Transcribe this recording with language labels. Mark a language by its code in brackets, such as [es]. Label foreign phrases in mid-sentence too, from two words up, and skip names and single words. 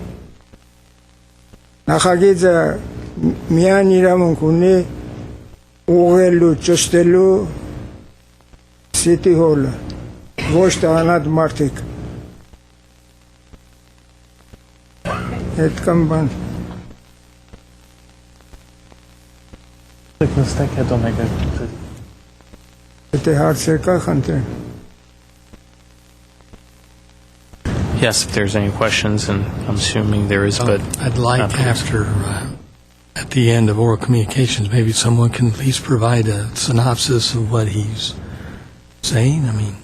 [hy] Նախագիծը միայն իրավունք ունի ուղղելու, ճշտելու City Hall-ը, ոչ թե անհատ մարդիկ։ Այդ կամ բան։ Եթե հարցեր կա, խնդրեմ։ [en] Yes, if there's any questions, and I'm assuming there is, but I'd like after, at the end of oral communications, maybe someone can at least provide a synopsis of what he's saying. I mean,